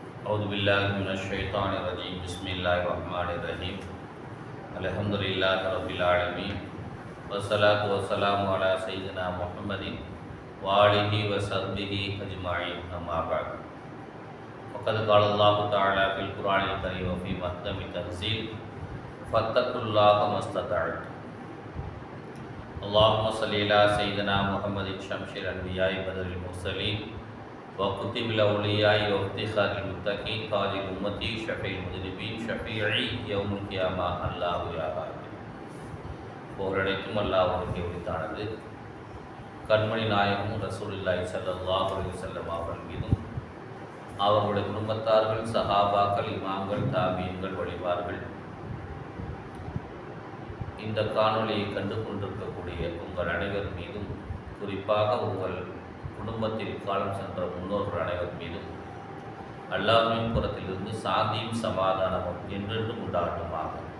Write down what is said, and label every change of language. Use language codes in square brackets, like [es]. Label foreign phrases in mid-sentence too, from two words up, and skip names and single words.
[ar] أعوذ بالله من الشيطان الرجيم بسم الله الرحمن الرحيم الحمد لله رب العالمين والصلاة والسلام على سيدنا محمد وآله وصحبه أجمعين أما بعد وقد قال الله تعالى في القرآن الكريم وفي محكم التنزيل فاتقوا الله ما استطعتم اللهم صل على سيدنا محمد شمس الأنبياء بدر المرسلين وكتب الأولياء وافتخار المتقين تاج الأمة شفيع المذنبين شفيعي يوم القيامة الله يا رب [ta] புகழனைத்தும் அல்லாஹ் ஒருவனுக்கே உரித்தானது. கண்மணி நாயகமும் ரசூலுல்லாஹி [ar] صلى الله عليه وسلم [ta] அவர்கள் மீதும் அவர்களுடைய குடும்பத்தார்கள் சஹாபாக்கள் இமாம்கள் தாபீன்கள் வழிபார்கள் இந்த காணொலியை கண்டு கொண்டிருக்கக்கூடிய உங்கள் அனைவர் மீதும் குறிப்பாக உங்கள் குடும்பத்தில் காலம் சென்ற முன்னோர்கள் அனைவர் மீதும் அல்லாஹ்வின் புறத்திலிருந்து சாந்தியும் சமாதானமும் என்றென்றும் உண்டாகட்டுமாக.